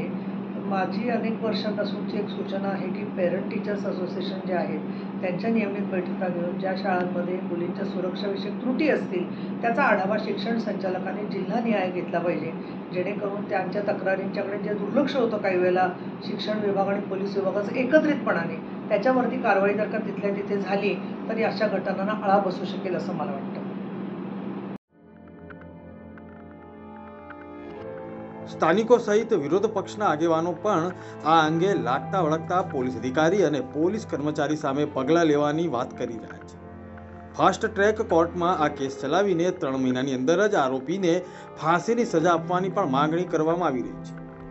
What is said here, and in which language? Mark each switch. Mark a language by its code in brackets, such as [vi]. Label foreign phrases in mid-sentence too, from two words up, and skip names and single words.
[mr] माझी अनेक वर्षापासूनची एक सूचना आहे की [en] parent teachers association [mr] जे आहेत त्यांच्या नियमित बैठका घेऊन ज्या शाळांमध्ये मुलींच्या सुरक्षाविषयक त्रुटी असतील त्याचा आढावा शिक्षण संचालकांनी जिल्हानिहाय घेतला पाहिजे, जेणेकरून त्यांच्या तक्रारींच्याकडे जे दुर्लक्ष होतं काही वेळेला शिक्षण विभाग आणि पोलीस विभागाचं एकत्रितपणाने, त्याच्यावरती कारवाई जर का तिथल्या तिथे झाली तरी अशा घटनांना आळा बसू शकेल असं मला वाटतं। [gu] સ્થાનિકો સહિત વિરોધ પક્ષના આગેવાનો પણ આ અંગે લાગતા વળગતા પોલીસ અધિકારી અને પોલીસ કર્મચારી સામે પગલાં લેવાની વાત કરી રહ્યા છે। [en] fast track [gu] કોર્ટમાં આ કેસ ચલાવીને 3 મહિનાની અંદર જ આરોપીને ફાંસીની સજા આપવાની પણ માંગણી કરવામાં આવી રહી છે।